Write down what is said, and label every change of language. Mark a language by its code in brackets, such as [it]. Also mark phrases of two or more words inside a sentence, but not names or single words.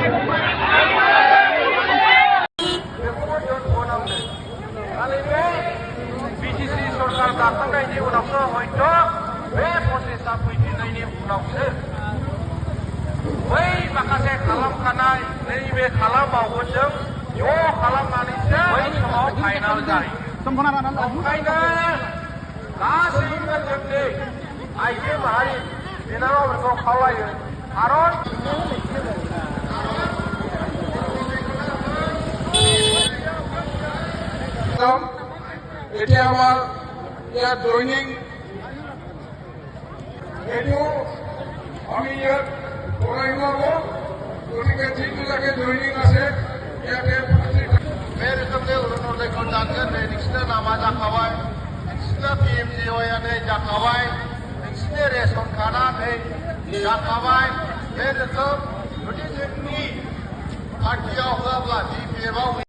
[brx] बिटिसि सरकार दाखांनायनि उनावसो हयथ' बे प्रसेसा फैफिननायनि उनावसो बै माखासे खालामखानाय नैबे खालामबावगोनजों ज' खालामनानैसो बै समाव फाइनाल जायो ओंखायनो गासैबो जोंनि आइजो माहारि बिनानावफोरखौ खावलायो खारन [as] এতিয়া আমাৰ ইয়াত জইনিং এইটো আমি ইয়াত কৰাইব গতিকে যিবিলাকে জইনিং আছে ইয়াতে [brx] बे रोखोमनि अरुणोदयखौ दानगोन नै नोंसिना नामा जाखाबाय नोंसिना PMJY नै जाखाबाय नोंसिनि [en] ration card [brx] नै जाखाबाय बे रोखोम जुदि जोंनि पार्टियाव होआब्ला BPF-आव